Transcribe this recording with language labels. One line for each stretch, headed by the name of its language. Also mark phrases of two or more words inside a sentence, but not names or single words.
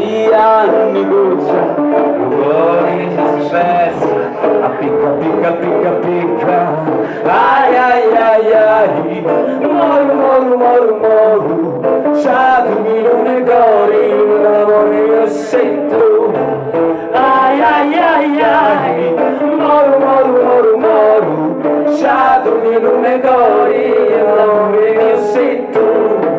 Italian: anni goccia, il cuore si spezza,
Sicilian: a picca, picca, picca, picca, ai ai ai ai, moru, moru, moru, moru, sciatumi non ne cori,
Italian: l'amore io sento,
Sicilian: ai ai ai ai, moru, moru, moru, moru, sciatumi non ne cori,
Italian: l'amore io sento.